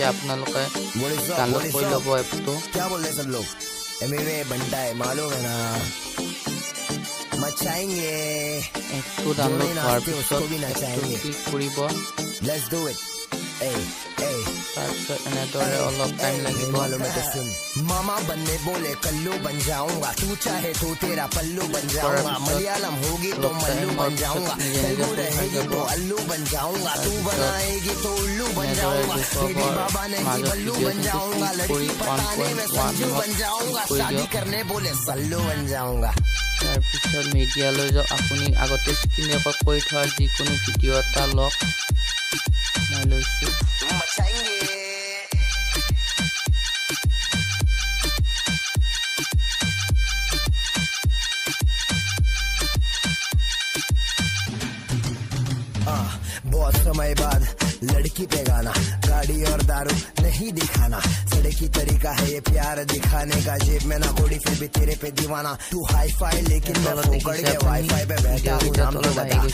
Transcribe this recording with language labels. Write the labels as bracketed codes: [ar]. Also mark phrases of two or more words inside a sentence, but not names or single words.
[as] আপোনালোকে ডাউনলোড কৰি ল'ব এপটো। এপটো ডাউনলোড হোৱাৰ পিছত ক্লিক কৰিব। তাৰপিছত এনেদৰে অলপ টাইম লাগিব। [hi] मामा बनने बोले कल्लू बन जाऊंगा, तू चाहे तो तेरा पल्लू बन जाऊंगा, मलयालम होगी तो मल्लू बन जाऊंगा, तेलुगु रहेगी तो अल्लू बन जाऊंगा, तू बनाएगी तो उल्लू बन जाऊंगा, तेरी बाबा नहीं बल्लू बन जाऊंगा, लड़की पटाने में संजू बन जाऊंगा, शादी करने बोले सल्लू बन जाऊंगा। [as] তাৰপিছত মিডিয়ালৈ যাওক। আপুনি আগতে স্ক্ৰীন ৰেকৰ্ড কৰি থোৱা যিকোনো ভিডিঅ' এটা লওক। মই লৈছোঁ। [hi] बहुत समय बाद लड़की पे गाना, गाड़ी और दारू नहीं दिखाना, सड़की तरीका है ये प्यार दिखाने का, जेब में ना कोड़ी फिर भी तेरे पे दीवाना, तू [en] hi fi [hi] लेकिन मैं फोकड़ के वाईफाई पे बैठा हूँ, नाम तो बता